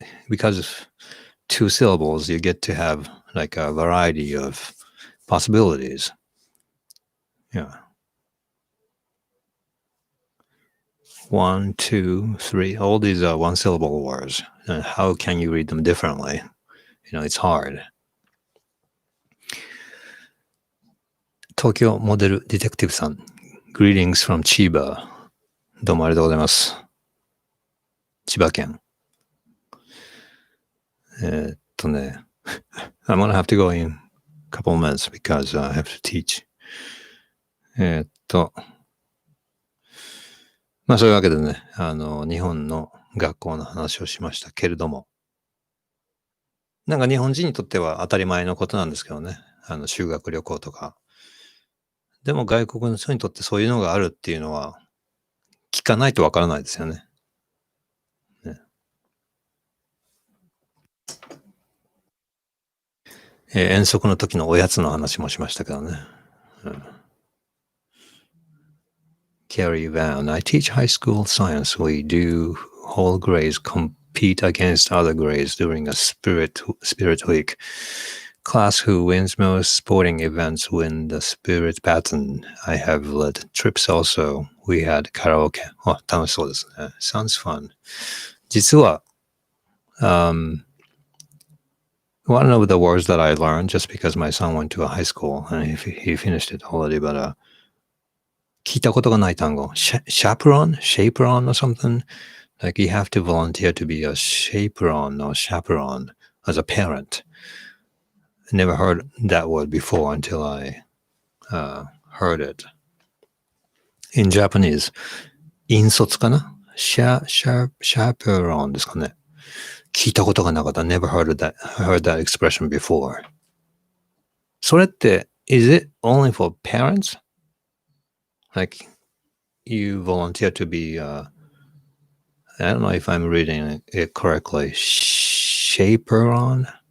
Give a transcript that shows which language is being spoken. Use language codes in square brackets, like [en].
[en] Because of two syllables, you get to have like a variety of possibilities. Yeah. 1, 2, 3. All these are one syllable words. And how can you read them differently? It's hard. [ja] 東京モデルディテクティブさん。 [en] Greetings from Chiba. [ja] どうもありがとうございます。千葉県。 [en] I'm gonna have to go in a couple of minutes because I have to teach. [ja] まあそういうわけでね、日本の学校の話をしましたけれども、なんか日本人にとっては当たり前のことなんですけどね、修学旅行とか。でも外国の人にとってそういうのがあるっていうのは、聞かないとわからないですよね。遠足の時のおやつの話もしましたけどね。 [en] Carry Van. I teach high school science. We do whole grades compete against other grades during a spirit week. Class who wins most sporting events win the spirit pattern. I have led trips also. We had karaoke. [ja] 楽しそうですね。 [en] Sounds fun. [ja] 実は、 [en] one of the words that I learned just because my son went to a high school and he finished it already, but [ja] 聞いたことがない単語。 [en] chaperone or something. Like you have to volunteer to be a chaperone or chaperone as a parent. I never heard that word before until I heard it. In Japanese, [ja] 引率かな chaperone ですかね。聞いたことがなかった。 [en] Never heard that expression before. [ja] それって、 [en] is it only for parents? Like, you volunteer to be, I don't know if I'm reading it correctly, chaperone?